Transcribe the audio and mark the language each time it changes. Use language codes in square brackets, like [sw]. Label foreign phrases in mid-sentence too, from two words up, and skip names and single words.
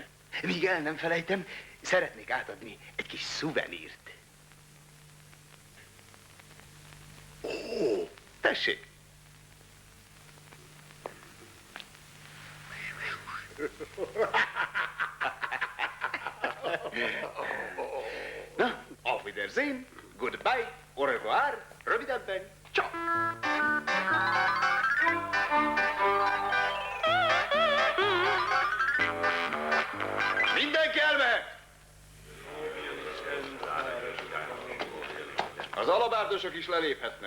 [hu] Míg el nem felejtem, szeretnék átadni egy kis szuvenírt. Ó, tessék. Na, [de] auf Wiedersehen, goodbye, [fr] au revoir, [hu] rövidebben, ciao. Mindenki elmehet! Az alabárdosok is leléphetnek.